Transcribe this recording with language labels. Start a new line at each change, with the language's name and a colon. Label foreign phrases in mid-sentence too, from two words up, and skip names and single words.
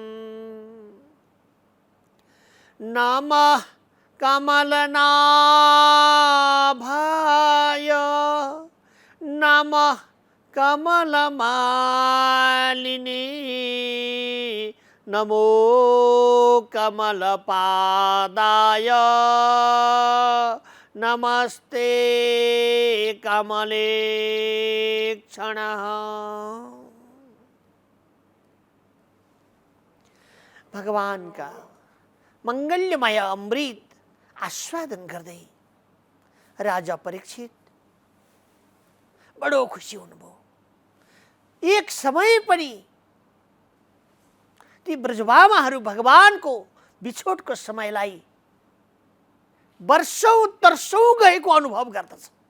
Sanskrit: नमः कमलनाभाय नमः कमलमालिनी नमो कमलपादाय नमस्ते कमलेक्षणः।
Nepali: भगवान का मंगल्यमय अमृत आस्वादन गर्दै राजा परीक्षित बडो खुसी हुनुभयो। एक समय पनि ती ब्रजबामाहरू भगवानको बिछोडको समयलाई वर्षौं तर्सौं गएको अनुभव गर्दछ।